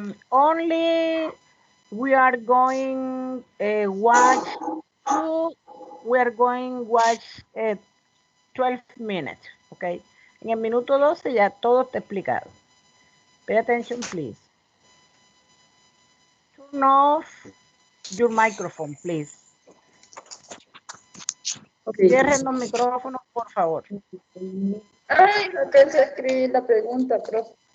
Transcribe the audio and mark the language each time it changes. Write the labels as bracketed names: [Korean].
[English] Only we are going watch 12 minutes, ok. [Spanish] En el minuto 12 ya todo está explicado. [English] Pay attention, please. Turn off your microphone, please. Okay. [Spanish] Cierren los micrófonos, por favor. Ay, no alcancé a escribir la pregunta, profe.